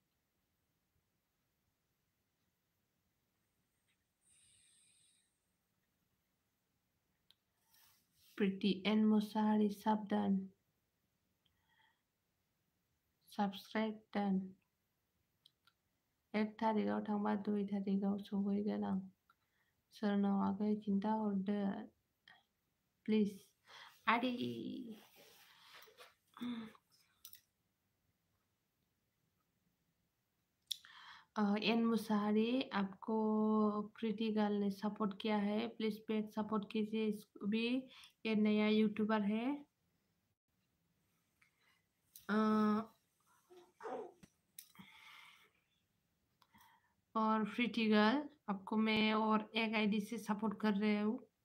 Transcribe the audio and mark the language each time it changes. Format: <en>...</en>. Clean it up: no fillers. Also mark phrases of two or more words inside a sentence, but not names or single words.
<brx>प्रिति एन मोसाहारि साबधान साबस्क्राइब दान 1 तारिखआव थांबा 2 तारिखआव सहैगोन आं सोरनाव आगै खिन्थाहरदो प्लिज आदि</brx> <hi>एन मुसाहारी आपको प्रीति गर्ल ने सपोर्ट किया है प्लीज बैक सपोर्ट कीजिए इसको भी ये नया यूट्यूबर है और प्रीति गर्ल आपको मैं और एक आईडी से सपोर्ट कर रहे हूँ</hi>